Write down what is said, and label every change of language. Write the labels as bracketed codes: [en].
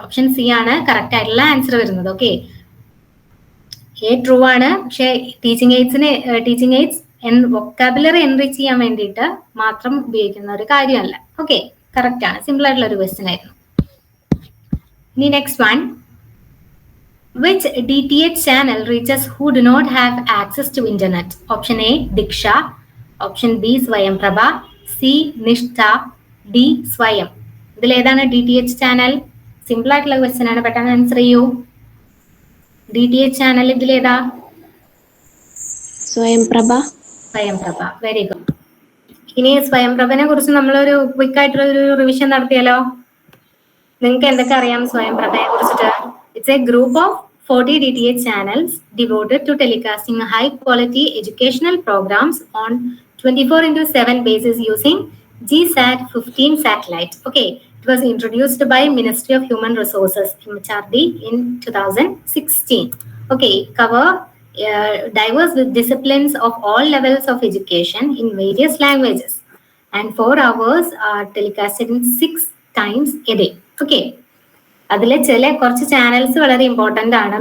[ml] Option C ആണ് correct ആയിട്ടുള്ള answer വരുന്നത്. ഓക്കെ, എ ട്രൂ ആണ്, പക്ഷെ ടീച്ചിങ് എയ്ഡ്സ് വൊക്കാബുലറി എൻറിച്ച് ചെയ്യാൻ വേണ്ടിയിട്ട് മാത്രം ഉപയോഗിക്കുന്ന ഒരു കാര്യമല്ല. ഓക്കെ, കറക്റ്റ് ആണ്. സിമ്പിൾ ആയിട്ടുള്ള ഒരു ക്വസ്റ്റ്യൻ ആയിരുന്നു. ഇനി next one. [en] Which DTH channel reaches who do not have access to internet? Option A, Diksha. Option B, Swayam Prabha. C, Nishtha. D, Swayam. [ml] ഇതിൽ ഏതാണ് DTH ചാനൽ? സിമ്പിൾ ആയിട്ടുള്ള question ആണ്, പെട്ടെന്ന് ആൻസർ ചെയ്യൂ. DTH ചാനൽ ഇതിൽ ഏതാ? സ്വയം പ്രഭ. Very good. ഇനി സ്വയം പ്രഭനെ കുറിച്ച് നമ്മളൊരു ക്വിക്ക് ആയിട്ടുള്ള ഒരു റിവിഷൻ നടത്തിയാലോ? നിങ്ങൾക്ക് എന്തൊക്കെ അറിയാം സ്വയം പ്രഭയെ കുറിച്ചിട്ട്? [en] It's a group of 40 DTH channels devoted to telecasting high quality educational programs on 24/7 basis using GSAT 15 satellite. Okay, it was introduced by Ministry of Human Resources MHRD in 2016. Okay, cover diverse disciplines of all levels of education in various languages, and 4 hours are telecasted in 6 times a day. [ml] Okay, അതിൽ ചില കുറച്ച് channels വളരെ important ആണ്.